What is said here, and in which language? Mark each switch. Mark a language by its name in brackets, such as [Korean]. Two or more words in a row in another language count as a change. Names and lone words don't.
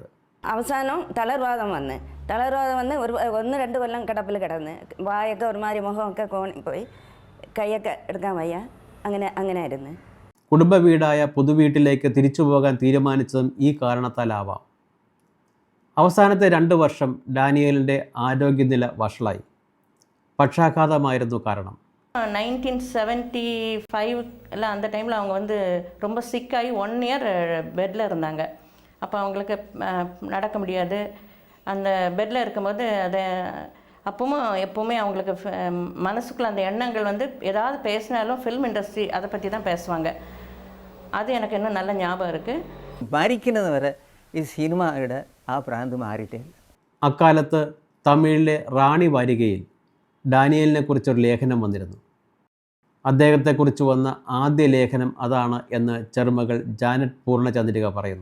[Malayalam] അവസാനം തളർവാദം വന്ന് ഒരു 1-2 കൊല്ലം കിടപ്പിൽ കിടന്ന് വായൊക്കെ ഒരുമാതിരി മുഖമൊക്കെ കോണിപ്പോയി, കൈയൊക്കെ എടുക്കാൻ വയ്യ, അങ്ങനെ ആയിരുന്നു. കുടുംബ വീടായ പുതുവീട്ടിലേക്ക് തിരിച്ചു പോകാൻ തീരുമാനിച്ചതും ഈ കാരണത്താലാവാം. അവസാനത്തെ 2 വർഷം ഡാനിയേലിൻ്റെ ആരോഗ്യനില വഷളായി. പക്ഷാഘാതമായിരുന്നു കാരണം. [Tamil] 1975 எல்லாம் அந்த டைமில் அவங்க வந்து ரொம்ப சிக்காகி 1 இயர் பெட்டில் இருந்தாங்க. அப்போ அவங்களுக்கு நடக்க முடியாது. அந்த பெட்டில் இருக்கும்போது அதை அப்பவும் எப்போவுமே அவங்களுக்கு மனசுக்குள்ள அந்த எண்ணங்கள் வந்து ஏதாவது பேசினாலும் [English] film industry [Tamil] அதை பற்றி தான் பேசுவாங்க. அது எனக்கு இன்னும் நல்ல ஞாபகம் இருக்குது. [Malayalam] മരിക്കുന്നത് വരെ ഈ സിനിമയുടെ ആ പ്രാന്ത് മാറിയിട്ടില്ല. അക്കാലത്ത് തമിഴിലെ റാണി വാരികയിൽ ഡാനിയേലിനെ കുറിച്ചൊരു ലേഖനം വന്നിരുന്നു. അദ്ദേഹത്തെക്കുറിച്ച് വന്ന ആദ്യ ലേഖനം അതാണ് എന്ന് ചെറുമകൾ ജാനറ്റ് പൂർണ്ണചന്ദ്രിക പറയുന്നു.